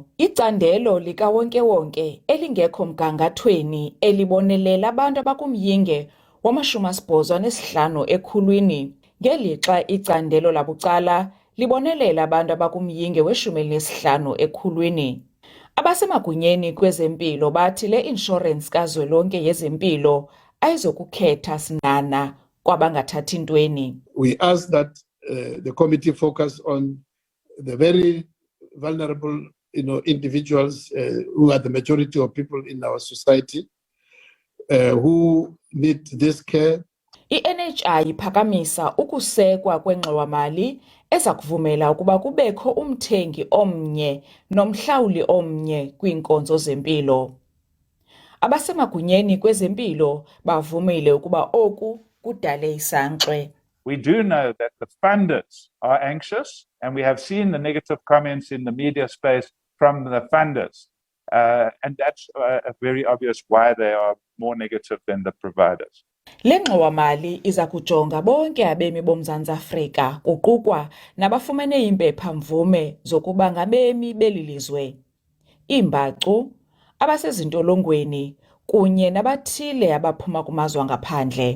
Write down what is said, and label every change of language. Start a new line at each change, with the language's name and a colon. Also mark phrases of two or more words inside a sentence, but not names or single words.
Xhosa: Icandelo likawonke-wonke elingekho mgangathweni elibonelela abantu abakumyinge wama-85 ekhulwini, ngelixa icandelo labucala libonelela abantu abakumyinge we-15 ekhulwini. Abasemagunyeni kwezempilo bathi le inshorensi kazwelonke yezempilo ayizokukhetha sinana kwabangathathi ntweni.
English: We ask that the committee focus on the very vulnerable, individuals who are the majority of people in our society who need this care.
Xhosa: I-NHI iphakamisa ukusekwa kwengxowa-mali eza kuvumela ukuba kubekho umthengi omnye nomhlawuli omnye kwiinkonzo zempilo. Abasemagunyeni kwezempilo bavumile ukuba oku kudale isankxwe.
English: We do know that the funders are anxious, and we have seen the negative comments in the media space from the funders. And that's very obvious why they are more negative than the providers.
Xhosa: Le ngxowa-mali iza kujonga bonke abemi boMzantsi Afrika, kuqukwa nabafumene impepha-mvume zokuba ngabemi beli lizwe, iimbacu, abasezintolongweni kunye nabathile abaphuma kumazwe angaphandle.